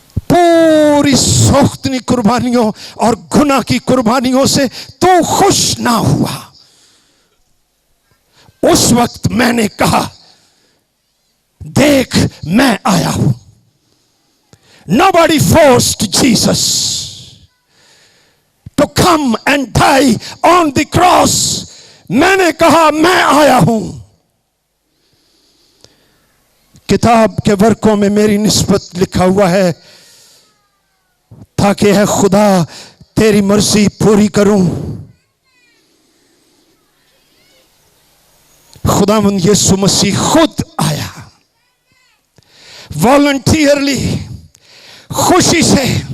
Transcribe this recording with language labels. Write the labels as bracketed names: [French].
[Hindi] पूरी सोख्तनी कुर्बानियों और गुनाह की कुर्बानियों से तू खुश ना हुआ। उस वक्त मैंने कहा, देख मैं आया हूं। [English] Nobody forced Jesus to come and die on the cross. [Hindi] मैंने कहा मैं आया हूं। किताब के वर्कों में मेरी निस्बत लिखा हुआ है, ताकि है खुदा तेरी मर्जी पूरी करूं। खुदावंद यीशु मसीह खुद आया, वॉलंटियरली, खुशी से।